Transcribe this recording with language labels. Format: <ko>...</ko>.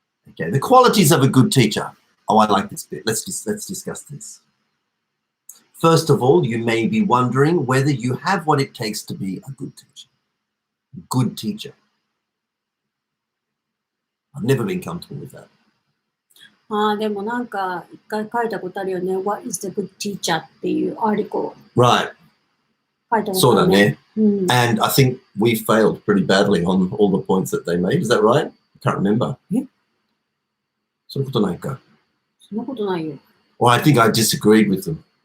<en>Okay, the qualities of a good teacher. Oh, I like this bit. Let's discuss this. First of all, you may be wondering whether you have what it takes to be a good teacher. Good teacher. I've never been comfortable with that.</en> <ja>でもなんか一回書いたことあるよね。</ja> <en>What is the good teacher</en> <ja>っていうアーティクル。</ja> <en>Right.</en> <ja>書いたことあるね。</ja> <en>And I think we failed pretty badly on all the points that they made. Is that right? I can't remember.</en> <ja>そんなことないか。そんなことないよ。</ja> <en>Well, I think I disagreed with them.</en>